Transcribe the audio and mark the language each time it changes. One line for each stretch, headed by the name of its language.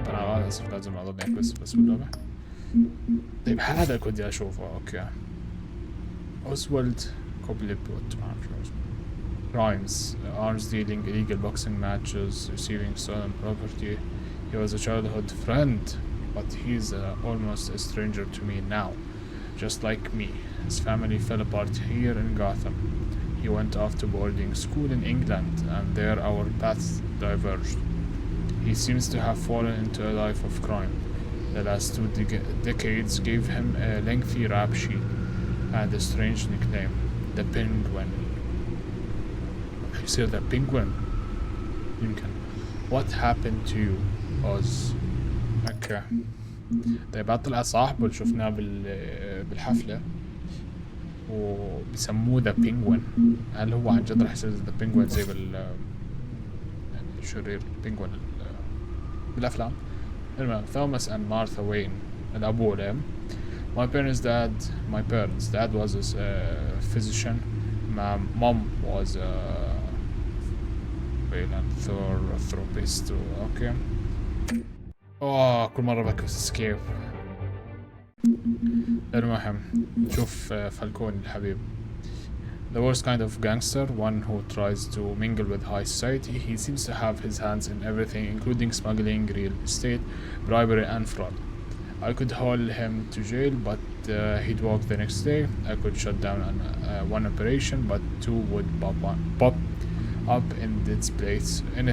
Arabic: انا اسف لازم اضل اكبس بس باللعبة. طيب هذا كنت اشوفه. اوكي اوزولد كوبليبوت ما اعرف شو اسمه.
English: crimes, arms dealing, illegal boxing matches, receiving stolen property. He was a childhood friend, but he's almost a stranger to me now. Just like me, his family fell apart here in Gotham. He went off to boarding school in England, and there our paths diverged. He seems to have fallen into a life of crime. The last 2 decades gave him a lengthy rap sheet and a strange nickname, the Penguin. You say the Penguin? يمكن. What happened to you, Oz? Okay.
Arabic: طيب طلع صاحبه اللي شفناه بالحفلة وبسموه ذا بينجوين. هل هو عن جد رح يصير ذا بينجوين زي يعني الشرير البينجوين بالأفلام؟ المهم توماس and Martha Wayne الأولى.
English: My parents' dad was a physician. My mom was a philanthropist. Okay.
Arabic: كل مرة بكبس اسكيب. المهم نشوف فالكون الحبيب.
English: The worst kind of gangster, one who tries to mingle with high society. He seems to have his hands in everything, including smuggling, real estate, bribery and fraud. I could haul him to jail, but he'd walk the next day. I could shut down one operation, but 2 would pop up in its place.